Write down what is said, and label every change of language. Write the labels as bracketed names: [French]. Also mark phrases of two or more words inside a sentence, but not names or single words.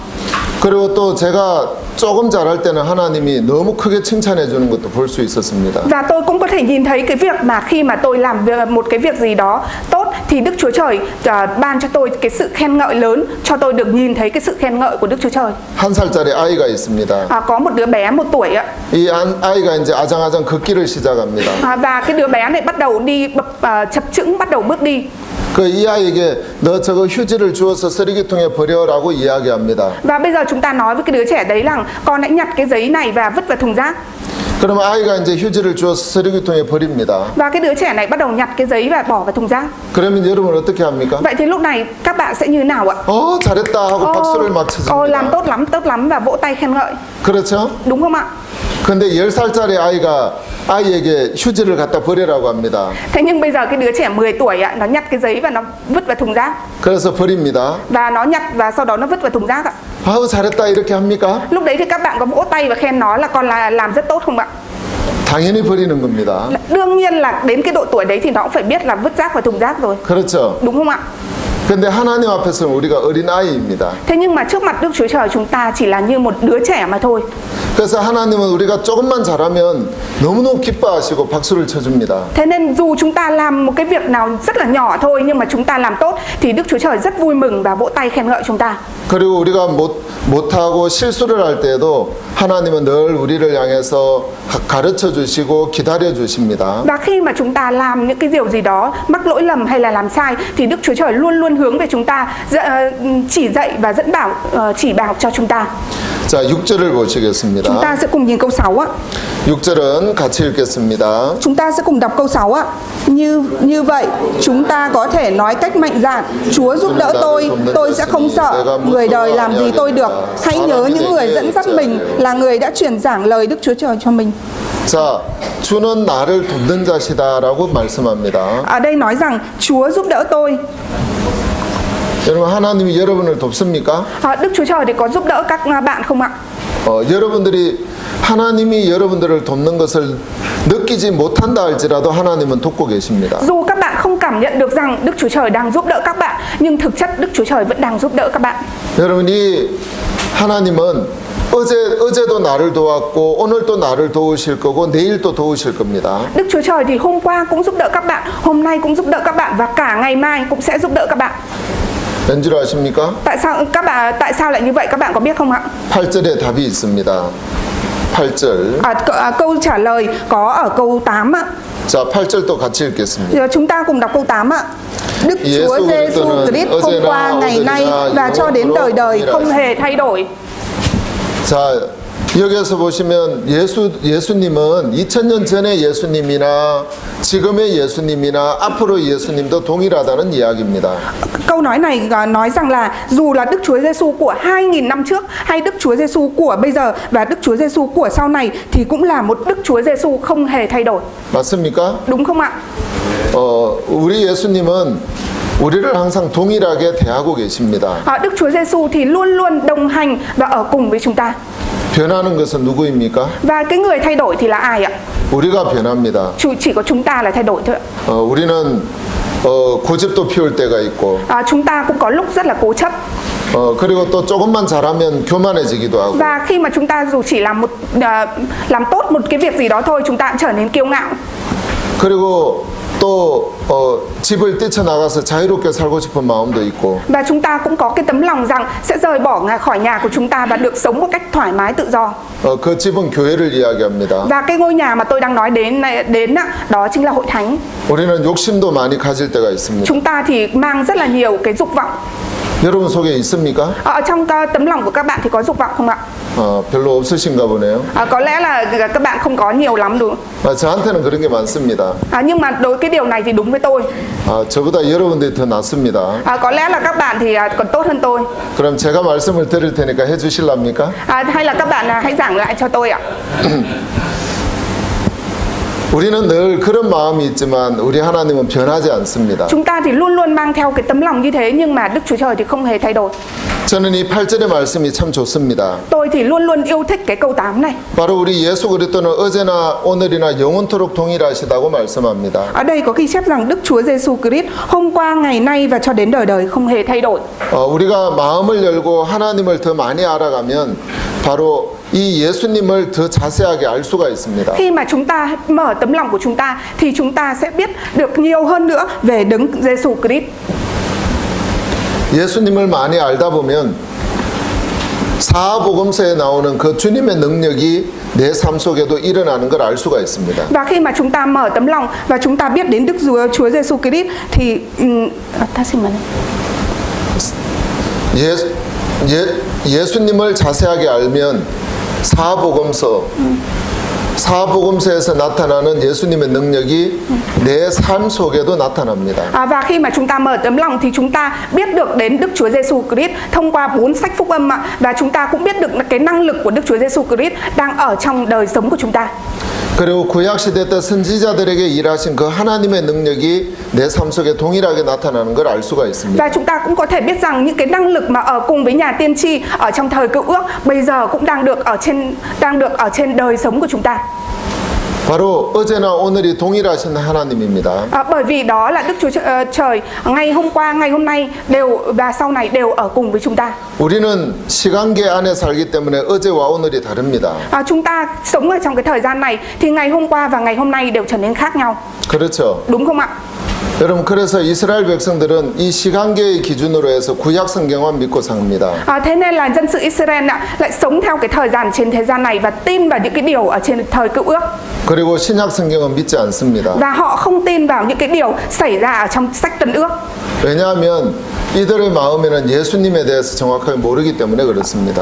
[Korean] 그리고 또 제가 조금 잘할 때는 하나님이 너무 크게 칭찬해 주는 것도 볼 수 있었습니다. [Vietnamese] Và tôi cũng có thể nhìn thấy cái việc mà khi mà tôi làm một cái việc gì đó tốt thì Đức Chúa Trời ban cho tôi cái sự khen ngợi lớn, cho tôi được nhìn thấy cái sự khen ngợi của Đức Chúa Trời. [Korean] 1살짜리 아이가 있습니다. [Vietnamese] Có một đứa bé 1 tuổi ạ. [Korean] 이 아이가 이제 아장아장 걷기를 시작합니다. [Vietnamese] Và cái đứa bé này bắt đầu đi chập chững, bắt đầu bước đi. [Korean] 이 아이에게 너 저거 휴지를 주워서 쓰레기통에 버려라고 이야기합니다. [Vietnamese] Và bây giờ chúng ta nói với cái đứa trẻ đấy rằng con hãy nhặt cái giấy này và vứt vào thùng rác. [Korean] 그럼 아이가 이제 휴지를 주워서 쓰레기통에 버립니다. [Vietnamese] Và cái đứa trẻ này bắt đầu nhặt cái giấy và bỏ vào thùng rác. [Korean] 그러면 여러분 어떻게 합니까? [Vietnamese] Vậy thì lúc này các bạn sẽ như nào ạ? [Korean] 잘했다 하고 박수를 막 쳐줍니다. [Vietnamese] làm tốt lắm và vỗ tay khen ngợi. [Korean] 그렇죠? [Vietnamese] Đúng không ạ? [Korean] 근데 10살짜리 아이에게 휴지를 갖다 버리라고 합니다. [Vietnamese] Thế nhưng bây giờ cái đứa trẻ 10 tuổi ạ, nó nhặt cái giấy và nó vứt vào thùng rác. [Korean] 그래서 버립니다. [Vietnamese] Và nó nhặt và sau đó nó vứt vào thùng rác ạ. [Korean] 잘했다 이렇게 합니까? [Vietnamese] Lúc đấy thì các bạn có vỗ tay và khen nó là con làm rất tốt không ạ? [Korean] 당연히 버리는 겁니다. [Vietnamese] Đương nhiên là đến cái độ tuổi đấy thì nó cũng phải biết là vứt rác vào thùng rác rồi. [Korean] 그렇죠. [Vietnamese] Đúng không ạ? [Korean] 근데 하나님 앞에서는 우리가 어린 아이입니다. [Vietnamese] Thế nhưng mà trước mặt Đức Chúa Trời chúng ta chỉ là như một đứa trẻ mà thôi. [Korean] 그래서 하나님은 우리가 조금만 잘하면 너무너무 기뻐하시고 박수를 쳐줍니다. [Vietnamese] Thế nên dù chúng ta làm một cái việc nào rất là nhỏ thôi nhưng mà chúng ta làm tốt thì Đức Chúa Trời rất vui mừng và vỗ tay khen ngợi chúng ta. [Korean] 그리고 우리가 못하고 실수를 할 때에도 하나님은 늘 우리를 향해서 가르쳐 주시고 기다려 주십니다. [Vietnamese] Và khi mà chúng ta làm những cái điều gì đó mắc lỗi lầm hay là làm sai thì Đức Chúa Trời luôn luôn hướng về chúng ta, chỉ dạy và dẫn bảo, chỉ bảo cho chúng ta. [Korean] 자, 6절을 보시겠습니다. [Vietnamese] Chúng ta sẽ cùng nhìn câu 6 ạ. [Korean] 6절은 같이 읽겠습니다. [Vietnamese] Chúng ta sẽ cùng đọc câu 6 ạ. Như vậy, chúng ta có thể nói cách mạnh dạn, Chúa giúp đỡ tôi sẽ không sợ, người đời làm gì tôi được. Hãy nhớ những người dẫn dắt mình là người đã truyền giảng lời Đức Chúa Trời cho mình. [Korean] 자, 주는 나를 돕는 자시다라고 말씀합니다. [Vietnamese] Ở đây nói rằng Chúa giúp đỡ tôi. [Korean] 여러분, 하나님이 여러분을 돕습니까? [Vietnamese] Đức Chúa Trời thì có giúp đỡ các bạn không ạ? [Korean] 여러분들이 하나님이 여러분들을 돕는 것을 느끼지 못한다 할지라도 하나님은 돕고 계십니다. [Vietnamese] Dù các bạn không cảm nhận được rằng Đức Chúa Trời đang giúp đỡ các bạn, nhưng thực chất Đức Chúa Trời vẫn đang giúp đỡ các bạn. [Korean] 여러분이 하나님은 어제도 나를 도왔고 오늘도 나를 도우실 거고 내일 또 도우실 겁니다. [Vietnamese] Đức Chúa Trời thì hôm qua cũng giúp đỡ các bạn, hôm nay cũng giúp đỡ các bạn và cả ngày mai cũng sẽ giúp đỡ các bạn. [Korean] 왠줄 아십니까? [Vietnamese] Tại sao lại như vậy, các bạn có biết không ạ? [Korean] 8절에 답이 있습니다. 8절. [Vietnamese] Câu trả lời có ở câu 8 ạ. [Korean] 자, 8절도 같이 읽겠습니다. [Vietnamese] Giờ chúng ta cùng đọc câu 8 ạ. Đức Chúa Giêsu Christ hôm qua, ngày nay và cho đến đời đời không hề thay đổi. [Korean] 자, 여기에서 보시면 예수님은 2000년 전의 예수님이나 지금의 예수님이나 앞으로 예수님도 동일하다는 이야기입니다. [Vietnamese] Câu nói này nói rằng là dù là Đức Chúa Giêsu của 2000 năm trước hay Đức Chúa Giêsu của bây giờ và Đức Chúa Giêsu của sau này thì cũng là một Đức Chúa Giêsu không hề thay đổi. [Korean] 맞습니까? [Vietnamese] Đúng không ạ? [Korean] 우리 예수님은 우리를 항상 동일하게 대하고 계십니다. [Vietnamese] Đức Chúa Giêsu thì luôn luôn đồng hành và ở cùng với chúng ta. [Korean] 변하는 것은 누구입니까? [Vietnamese] Và cái người thay đổi thì là ai ạ? [Korean] 우리가 변합니다. [Vietnamese] Chỉ có chúng ta là thay đổi thôi ạ. [Korean] 우리는 고집도 피울 때가 있고 [Vietnamese] Chúng ta cũng có lúc rất là cố chấp. [Korean] 그리고 또 조금만 잘하면 교만해지기도 하고 [Vietnamese] Và khi mà chúng ta dù chỉ làm tốt một cái việc gì đó thôi, chúng ta cũng trở nên kiêu ngạo. [Korean] 그리고 또 집을 뛰쳐나가서 자유롭게 살고 싶은 마음도 있고 [Vietnamese] Và chúng ta cũng có cái tấm lòng rằng sẽ rời bỏ khỏi nhà của chúng ta và được sống một cách thoải mái tự do. [Korean] 그 집은 교회를 이야기합니다. [Vietnamese] Và cái ngôi nhà mà tôi đang nói đến đó chính là hội thánh. [Korean] 우리는 욕심도 많이 가질 때가 있습니다. [Vietnamese] Chúng ta thì mang rất là nhiều cái dục vọng. [Korean] 여러분 속에 있습니까? [Vietnamese] Ở trong tấm lòng của các bạn thì có dục vọng không ạ? [Korean] 별로 없으신가 보네요. [Vietnamese] Có lẽ là các bạn không có nhiều lắm đúng không? [Korean] 저한테는 그런 게 많습니다. [Vietnamese] Nhưng mà đối cái điều này thì đúng với tôi. [Korean] 저보다 여러분들이 더 낫습니다. [Vietnamese] Có lẽ là các bạn thì còn tốt hơn tôi. [Korean] 그럼 제가 말씀을 드릴 테니까 해주실랍니까? [Vietnamese] Hay là các bạn hãy giảng lại cho tôi ạ. [Korean] 우리는 늘 그런 마음이 있지만 우리 하나님은 변하지 않습니다. [Vietnamese] Chúng ta thì luôn luôn mang theo cái tấm lòng như thế nhưng mà Đức Chúa Trời thì không hề thay đổi. [Korean] 저는 이 8절의 말씀이 참 좋습니다. [Vietnamese] Tôi thì luôn luôn yêu thích cái câu 8 này. [Korean] 바로 우리 예수 그리스도는 어제나 오늘이나 영원토록 동일하시다고 말씀합니다. [Vietnamese] Ở đây có ghi chép rằng Đức Chúa Giêsu Christ hôm qua, ngày nay và cho đến đời đời không hề thay đổi. [Korean] 우리가 마음을 열고 하나님을 더 많이 알아가면 바로 이 예수님을 더 자세하게 알 수가 있습니다. [Vietnamese] Khi mà chúng ta mở tấm lòng của chúng ta thì chúng ta sẽ biết được nhiều hơn nữa về Đấng Giêsu Christ. [Korean] 예수님을 많이 알다 보면 사복음서에 나오는 그 주님의 능력이 내 삶 속에도 일어나는 걸 알 수가 있습니다. [Vietnamese] Và khi mà chúng ta mở tấm lòng và chúng ta biết đến Đức Chúa Giêsu Christ thì [Korean] 예수님을 자세하게 알면 사복음서에서 나타나는 예수님의 능력이 내 삶 속에도 나타납니다. [Vietnamese] Và khi mà chúng ta mở tấm lòng thì chúng ta biết được đến Đức Chúa Giêsu Christ thông qua 4 sách phúc âm ạ, và chúng ta cũng biết được cái năng lực của Đức Chúa Giêsu Christ đang ở trong đời sống của chúng ta. [Korean] 그리고 구약 시대 때 선지자들에게 일하신 그 하나님의 능력이 내 삶 속에 동일하게 나타나는 걸 알 수가 있습니다. [Vietnamese] Và chúng ta cũng có thể biết rằng những cái năng lực mà ở cùng với nhà tiên tri ở trong thời Cựu Ước bây giờ cũng đang được ở trên đời sống của chúng ta. [Korean] 바로 어제나 오늘이 동일하신 하나님입니다. [Vietnamese] Bởi vì đó là Đức Chúa Trời ngày hôm qua, ngày hôm nay đều và sau này đều ở cùng với chúng ta. [Korean] 우리는 시간계 안에 살기 때문에 어제와 오늘이 다릅니다. [Vietnamese] Chúng ta sống ở trong cái thời gian này thì ngày hôm qua và ngày hôm nay đều trở nên khác nhau. [Korean] 그렇죠. [Vietnamese] Đúng không ạ? [Korean] 여러분 그래서 이스라엘 백성들은 이 시간계의 기준으로 해서 구약 성경만 믿고 삽니다. [Vietnamese] Thế nên là dân sự Israel lại sống theo cái thời gian trên thế gian này và tin vào những cái điều ở trên thời Cựu Ước. [Korean] 그리고 신약 성경은 믿지 않습니다. [Vietnamese] Và họ không tin vào những cái điều xảy ra ở trong sách Tân Ước. [Korean] 왜냐하면 이들의 마음에는 예수님에 대해서 정확하게 모르기 때문에 그렇습니다.